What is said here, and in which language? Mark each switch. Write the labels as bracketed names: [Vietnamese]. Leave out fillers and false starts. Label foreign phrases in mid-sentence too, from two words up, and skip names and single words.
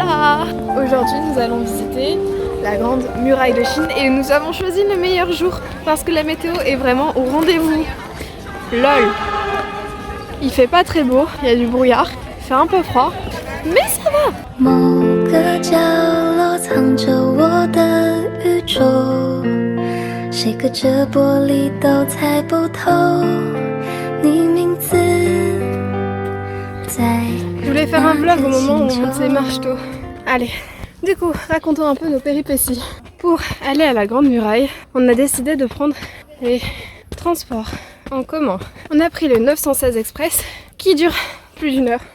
[French] Voilà. Aujourd'hui, nous allons visiter la grande muraille de Chine et nous avons choisi le meilleur jour parce que la météo est vraiment au rendez-vous. LOL. Il fait pas très beau, il y a du brouillard, il fait un peu froid, mais ça va. [Chinese] 某个角落藏着我的宇宙，谁隔着玻璃都猜不透你名字在。 [French] Je voulais faire un vlog au moment où on monte les marches tôt. Allez, du coup, racontons un peu nos péripéties. Pour aller à la Grande Muraille, on a décidé de prendre les transports en commun. On a pris le 916 Express qui dure plus d'1 heure.